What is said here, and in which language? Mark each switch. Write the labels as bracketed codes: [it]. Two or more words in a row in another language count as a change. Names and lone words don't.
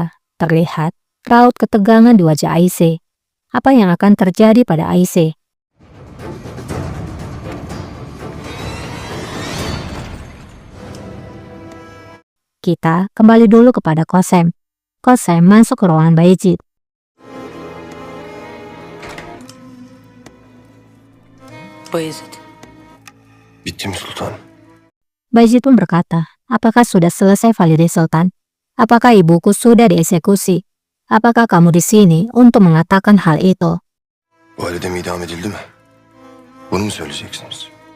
[id] Terlihat raut ketegangan di wajah Aisyah. Apa yang akan terjadi pada Aisyah? Kita kembali dulu kepada Kosem. Kosem masuk ke ruangan Bayezid. [tr] Bayezid. Bittim sultanım. [id] Bayezid pun berkata, apakah sudah selesai Valide Sultan? Apakah ibuku sudah dieksekusi? Apakah kamu di sini untuk mengatakan hal itu? [tr] Validem idam edildi mi? Bunu mu söyleyeceksiniz?